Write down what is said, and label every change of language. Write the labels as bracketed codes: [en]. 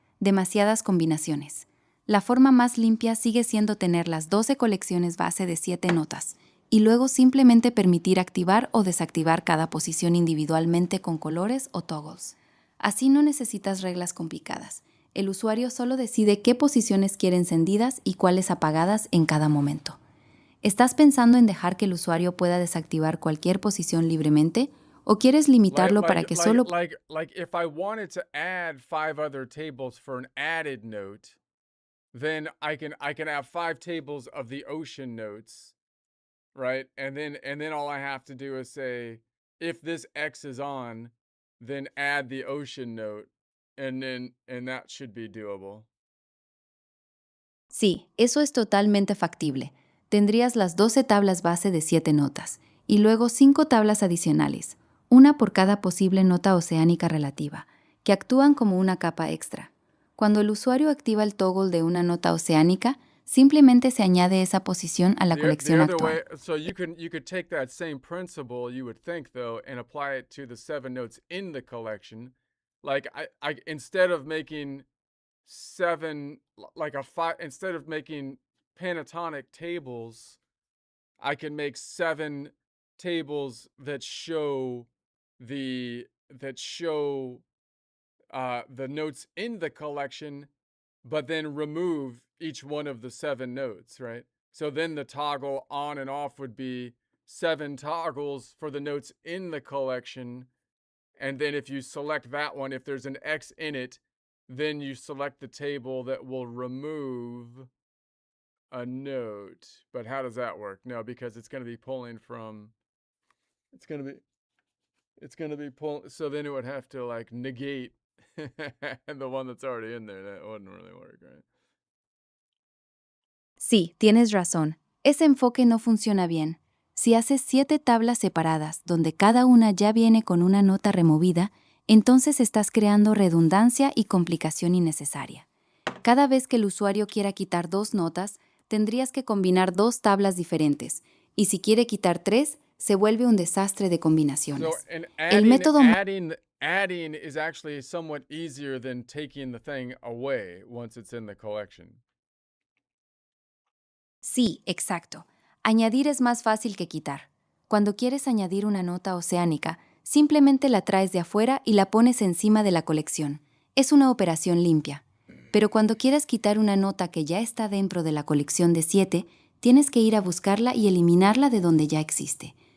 [es] Demasiadas combinaciones. La forma más limpia sigue siendo tener las 12 colecciones base de 7 notas, y luego simplemente permitir activar o desactivar cada posición individualmente con colores o toggles. Así no necesitas reglas complicadas. El usuario solo decide qué posiciones quiere encendidas y cuáles apagadas en cada momento. ¿Estás pensando en dejar que el usuario pueda desactivar cualquier posición libremente o quieres limitarlo para que solo... [en] Like if I wanted to add 5 other tables for an added note, then I can have 5 tables of the ocean notes, right? And then all I have to do is say if this X is on, then add the ocean note, and that should be doable. [es] Sí, eso es totalmente factible. Tendrías las 12 tablas base de 7 notas y luego 5 tablas adicionales, una por cada posible nota oceánica relativa, que actúan como una capa extra. Cuando el usuario activa el toggle de una nota oceánica, simplemente se añade esa posición a la colección [en] The other [es] actual. [en] way, so you could take that same principle, you would think though, and apply it to the 7 notes in the collection. Like I instead of making 7 like a 5 instead of making pentatonic tables, I can make 7 tables that show the the notes in the collection, but then remove each one of the 7 notes, right? So then the toggle on and off would be 7 toggles for the notes in the collection. And then if you select that one, if there's an X in it, then you select the table that will remove a note. But how does that work? No, because it's going to be pulling from, it's going to be pulling, so then it would have to like negate the one that's already in there. That wouldn't really work, right? [es] Sí, tienes razón. Ese enfoque no funciona bien. Si haces 7 tablas separadas, donde cada una ya viene con una nota removida, entonces estás creando redundancia y complicación innecesaria. Cada vez que el usuario quiera quitar 2 notas, tendrías que combinar 2 tablas diferentes, y si quiere quitar 3, se vuelve un desastre de [en] So, [es] combinaciones. [en] and [es] El método [en] adding is actually somewhat easier than taking the thing away once it's in the collection. [es] Sí, exacto. Añadir es más fácil que quitar. Cuando quieres añadir una nota oceánica, simplemente la traes de afuera y la pones encima de la colección. Es una operación limpia. Pero cuando quieras quitar una nota que ya está dentro de la colección de 7, tienes que ir a buscarla y eliminarla de donde ya existe.